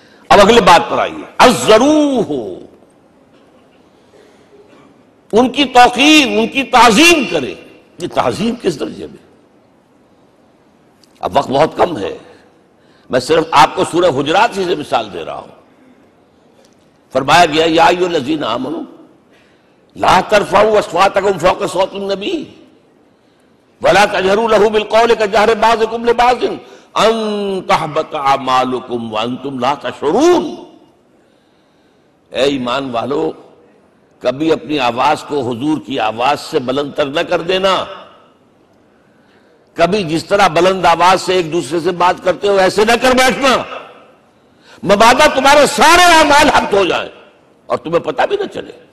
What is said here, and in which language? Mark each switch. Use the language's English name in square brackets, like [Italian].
[Urdu] اب اگلے بات پر آئیے، الضروح، ان کی توقیر، ان کی تعظیم کرے. یہ تعظیم کس درجے میں؟ اب وقت بہت کم ہے، میں صرف آپ کو سورہ حجرات ہی سے مثال دے رہا ہوں. [Arabic] فرمایا گیا یا ایھا الذین آمنوا لا ترفعوا اصواتکم فوق صوت النبی ولا تجهروا له بالقول كجهر بعضكم لبعض ان تحبط اعمالكم وانتم لا تشعرون. [Urdu] اے ایمان والو، کبھی اپنی آواز کو حضور کی آواز سے بلند تر نہ کر دینا. کبھی جس طرح بلند آواز سے ایک دوسرے سے بات کرتے ہو ایسے نہ کر بیٹھنا، مبادا تمہارے سارے اعمال حق ہو جائیں اور تمہیں پتہ بھی نہ چلے.